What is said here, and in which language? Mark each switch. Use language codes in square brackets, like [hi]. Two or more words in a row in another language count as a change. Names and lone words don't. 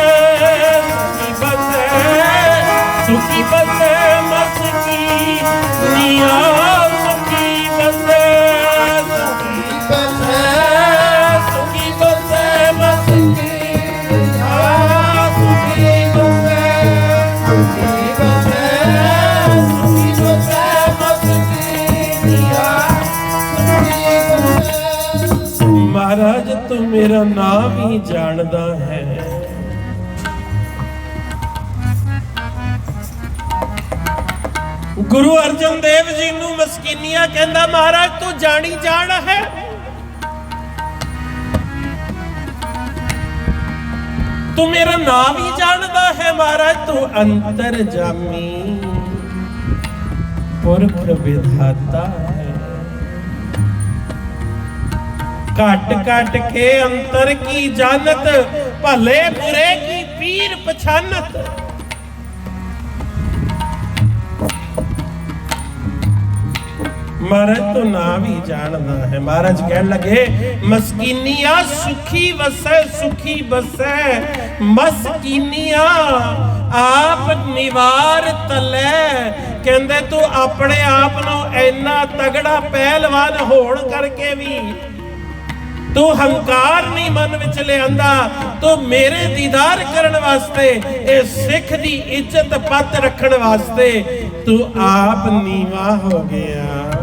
[pa] ਸੁਖੀ ਬਸੇ ਮਸਕੀਨੀਆ, ਸੁਖੀ ਬਸੇ ਸੁਖੀ ਬਸੇ ਮਸਕੀਨੀਆ, ਸੁਖੀ ਬਸੇ ਸੁਖੀ ਬਸੇ ਸੁਖੀ ਬਸੇ ਮਸਕੀਨੀਆ, ਸੁਖੀ ਬਸੇ। ਮਹਾਰਾਜ ਤੂ ਮੇਰਾ ਨਾਮ ਹੀ ਜਾਣਦਾ ਹੈ, ਗੁਰੂ ਅਰਜਨ ਦੇਵ ਜੀ ਨੂ ਮਸਕੀਨੀਆ ਕਹਿੰਦਾ ਮਹਾਰਾਜ ਤੂ ਜਾਣੀ ਜਾਣ ਹੈ। ਤੂ ਮੇਰਾ ਨਾਮ ਹੀ ਜਾਣਦਾ ਹੈ ਮਹਾਰਾਜ, ਤੂ ਅੰਤਰਜਾਮੀ ਪੁਰਖ ਵਿਧਾਤਾ ਹੈ। [bra] काट काट के अंतर की जानत, भले बुरे की पीर पछानत। [pa] ਮਹਾਰਾਜ ਤੋ ਨਾਮ ਹੀ ਜਾਣਦਾ ਹੈ। ਮਹਾਰਾਜ ਕਹਿਣ ਲਗੇ ਮਸਕੀਨੀਆ ਸੁਖੀ ਵਸੈ ਸੁਖੀ ਬਸੈ, ਮਸਕੀਨੀਆ ਆਪ ਨਿਵਾਰ ਤਲੈ। ਕਹਿੰਦੇ ਤੂ ਆਪਣੇ ਆਪ ਨੂੰ ਇੰਨਾ ਤਗੜਾ ਪਹਿਲਵਾਨ ਹੋਣ ਕਰਕੇ ਭੀ ਤੂ ਹੰਕਾਰ ਨਹੀਂ ਮਨ ਵਿਚ ਲਿਆਂਦਾ, ਤੂ ਮੇਰੇ ਦੀਦਾਰ ਕਰਨ ਵਾਸਤੇ ਏ ਸਿੱਖ ਦੀ ਇੱਜ਼ਤ ਪਤ ਰੱਖਣ ਵਾਸਤੇ ਤੂ ਆਪ ਨੀਵਾ ਹੋ ਗਿਆ।